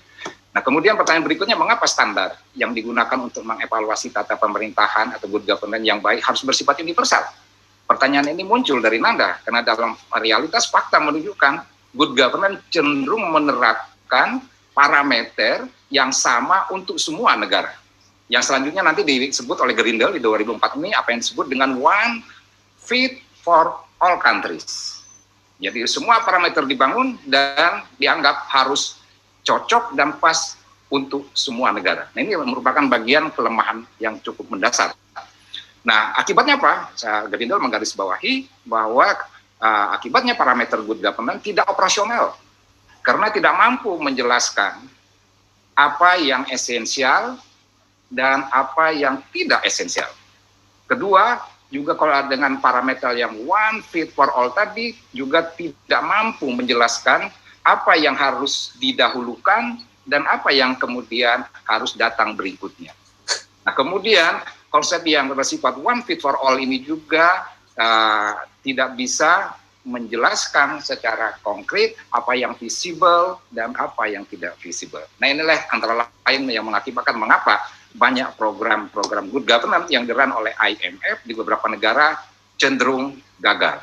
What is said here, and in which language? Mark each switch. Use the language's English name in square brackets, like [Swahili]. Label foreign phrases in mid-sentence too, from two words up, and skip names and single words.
[Indonesian] Nah, kemudian pertanyaan berikutnya, mengapa standar yang digunakan untuk mengevaluasi tata pemerintahan atau [English] good governance [Indonesian] yang baik harus bersifat universal? Pertanyaan ini muncul dari Nanda, karena dalam realitas fakta menunjukkan [English] good governance [Indonesian] cenderung menerapkan parameter yang sama untuk semua negara. Yang selanjutnya nanti disebut oleh Grindel di 2004 ini apa yang disebut dengan [English] one fit for all countries. [Indonesian] Jadi semua parameter dibangun dan dianggap harus cocok dan pas untuk semua negara. Nah, ini merupakan bagian kelemahan yang cukup mendasar. Nah, akibatnya apa? Grindel menggarisbawahi bahwa akibatnya parameter [English] good governance [Indonesian] tidak operasional karena tidak mampu menjelaskan apa yang esensial dan apa yang tidak esensial. Kedua, juga kalau dengan parameter yang [English] one fit for all [Indonesian] tadi juga tidak mampu menjelaskan apa yang harus didahulukan dan apa yang kemudian harus datang berikutnya. Nah, kemudian konsep yang bersifat [English] one fit for all [Indonesian] ini juga tidak bisa menjelaskan secara konkret apa yang visible dan apa yang tidak visible. Nah, inilah antara lain yang mengakibatkan mengapa banyak program-program [English] good governance [Indonesian] yang diran oleh IMF di beberapa negara cenderung gagal.